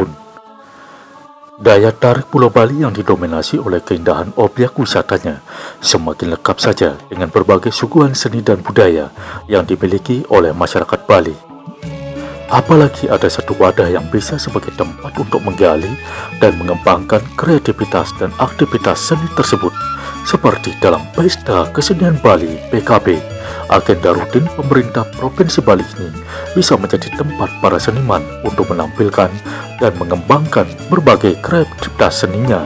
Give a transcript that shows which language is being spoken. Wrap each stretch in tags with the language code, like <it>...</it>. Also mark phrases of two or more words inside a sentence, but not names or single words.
<id>Daya tarik Pulau Bali yang didominasi oleh keindahan objek wisatanya semakin lengkap saja dengan berbagai suguhan seni dan budaya yang dimiliki oleh masyarakat Bali. Apalagi ada satu wadah yang bisa sebagai tempat untuk menggali dan mengembangkan kreativitas dan aktivitas seni tersebut, seperti dalam Pesta Kesenian Bali (PKB). Agenda rutin pemerintah Provinsi Bali ini bisa menjadi tempat para seniman untuk menampilkan dan mengembangkan berbagai kreativitas seninya.</id>